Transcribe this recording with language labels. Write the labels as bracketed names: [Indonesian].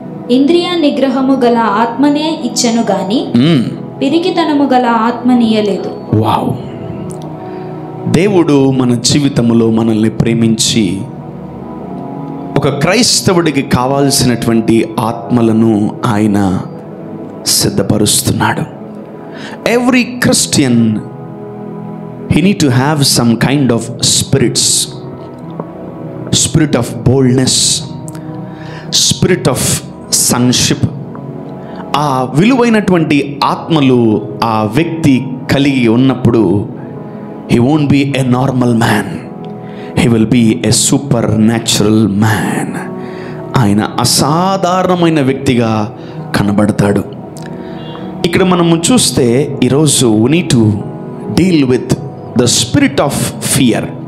[Telugu] ఇంద్రియ నిగ్రహము గల ఆత్మనే ఇచ్చెను గాని పిరికితనము గల ఆత్మనియలేదు. వావ్. దేవుడు మన జీవితంలో మనల్ని ప్రేమించి ఒక క్రైస్తవుడికి కావాల్సినటువంటి ఆత్మలను ఆయన సిద్ధపరుస్తున్నాడు. [English] Every Christian he need to have some kind of spirit of boldness, spirit of sonship. [Telugu] ఆ విలువైనటువంటి ఆత్మలు ఆ వ్యక్తి కలిగి ఉన్నప్పుడు [English] he won't be a normal man, he will be a supernatural man. [Telugu] ఆయన అసాధారణమైన వ్యక్తిగా కనబడతాడు. ఇక్కడ మనము చూస్తే ఈరోజు [English] we need to deal with the spirit of fear.